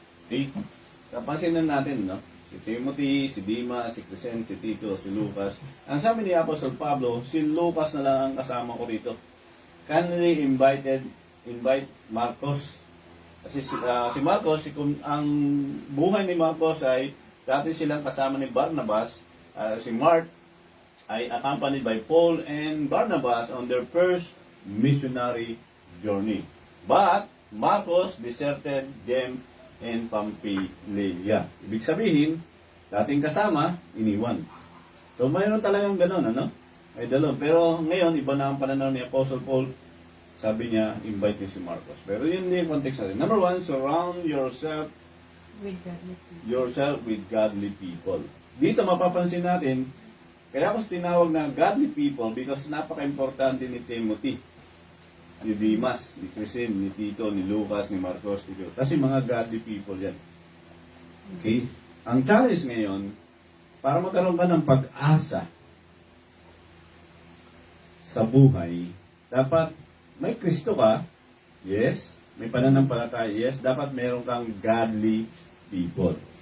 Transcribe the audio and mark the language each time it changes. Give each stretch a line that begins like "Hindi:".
Filipino: Okay. Pansinin natin, no? Si Timothy, si Dima, si Crescent, si Tito, si Lucas. Ang sabi ni Apostle Pablo, si Lucas na lang ang kasama ko rito.
English: Kindly invite Marcos.
Filipino: Kasi si Marcos, ang buhay ni Marcos ay dati silang kasama ni Barnabas. Si Mark ay
English: accompanied by Paul and Barnabas on their first missionary journey. But Marcos deserted them in Pamphylia.
Filipino: Ibig sabihin, dating kasama, iniwan. So mayroon talagang ganun, ano? May dalon. Pero ngayon, iba na ang pananaw ni Apostle Paul. Sabi niya, invite niyo si Marcos. Pero yun din yung context natin.
English: Number 1, surround yourself with godly people.
Filipino: Dito mapapansin natin, kaya ako tinawag na godly people because napaka-importante ni Timothy, ni Dimas, ni Crescent, ni Tito, ni Lucas, ni Marcos, kasi mga godly people yan. Okay? Ang challenge ngayon, para magkaroon ka ng pag-asa sa buhay, dapat may Kristo ka, yes. May pananampalataya, yes. Dapat meron kang godly people.